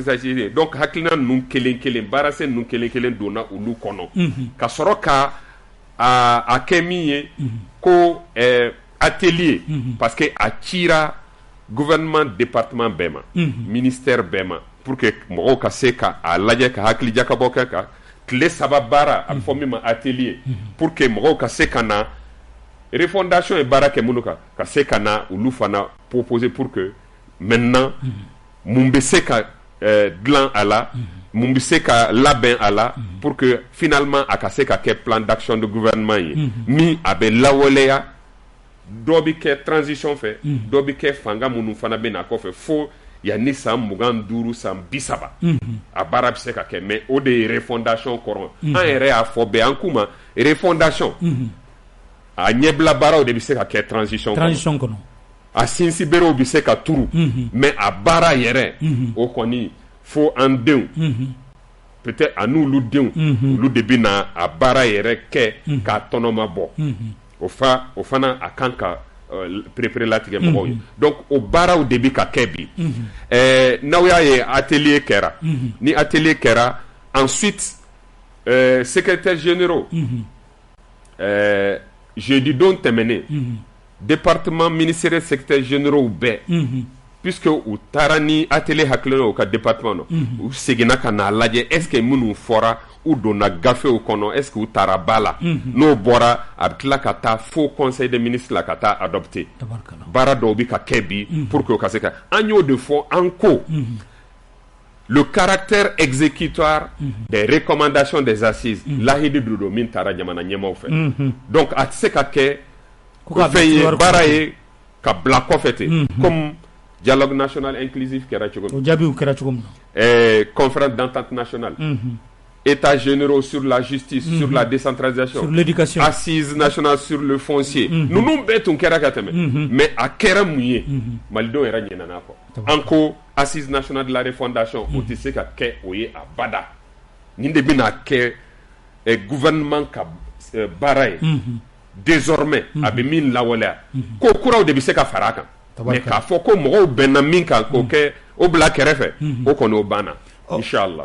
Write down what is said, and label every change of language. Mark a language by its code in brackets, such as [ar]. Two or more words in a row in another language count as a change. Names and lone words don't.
[bm] stratégique ye donc hakilina ninnu kelen kelen baarasɛn ninnu kelen kelen donna olu kɔnɔ ka sɔrɔ ka a kɛ min ye ko atelier [fr] parce que [bm] a cira gouvernement département bɛɛ ma ministère bɛɛ ma [fr] pour que [bm] mɔgɔw ka se ka a lajɛ ka hakili jakabɔ kɛ ka tile 3 baara a bɛ fɔ min ma atelier [fr] pour que [bm] mɔgɔw ka se ka na refondation ye baara kɛ minnu kan ka se ka na olu fana proposer [fr] pour que maintenant [bm] mun bɛ se ka dilan a la mun bɛ se ka labɛn a la [fr] pour que finalement [bm] a ka se ka kɛ [fr] plan d'action de gouvernement [bm] ye min a bɛ lawaleya dɔ bɛ kɛ transition fɛ dɔ bɛ kɛ fanga minnu fana bɛ na kɔfɛ fo yanni san 25 san 30 a baara bɛ se ka kɛ mais o de ye refondation kɔrɔ an yɛrɛ y'a fɔ bɛɛ an k'u ma refondation a ɲɛbila baaraw de bɛ se ka kɛ transition kɔnɔ a sinsin berew bɛ se ka turu mais a baara yɛrɛ o kɔni fo an denw peut-être a n'olu denw olu de bɛ na a baara yɛrɛ kɛ k'a tɔnɔma bɔ o fana a kan ka prépare latigɛ mɔgɔw ye donc o baaraw de bɛ ka kɛ bi n'aw y'a ye atelier kɛra ni atelier kɛra ensuite [fr] secrétaire généraux [bm] jeudi don tɛmɛnen [fr] département ministériel secrétaire généraux [bm] bɛɛ puisque u taara ni atelier hakilina u ka département na u seginna ka n'a lajɛ [fr] est-ce que [bm] minnu fɔra u donna gafew kɔnɔ [fr] est-ce que [bm] u taara ba la n'o bɔra a bɛ tila ka taa fo [fr] conseil des ministres [bm] la ka taa adopter baara dɔw bɛ ka kɛ bi [fr] pour que [bm] o ka se ka an y'o de fɔ an ko [fr] le caractère exécutoire des recommandations des assises [bm] lahidi dudo min tara jamana ɲɛmaw fɛ donc a tɛ se ka kɛ fɛn ye baara ye ka bila kɔfɛ ten [fr] comme dialogue national inclusif [bm] kɛra cogo min o jaabiw kɛra cogo min [fr] conférence d'entente nationale états généraux sur la justice sur la décentralisation sur l'éducation assises nationales sur le foncier [bm] ninnu bɛɛ tun kɛra ka tɛmɛ mais a kɛra mun ye malidenw yɛrɛ ɲinɛna kɔ an ko [fr] assise nationale de la refondation [bm] o tɛ se ka kɛ o ye abada nin de bɛna kɛ gouvernement ka baara ye désormais a bɛ min lawaleya ko kuraw de bɛ se ka fara a kan mais k'a fɔ ko mɔgɔw bɛnna min kan k'o kɛ o bila kɛrɛfɛ o kɔni o banna inshallah.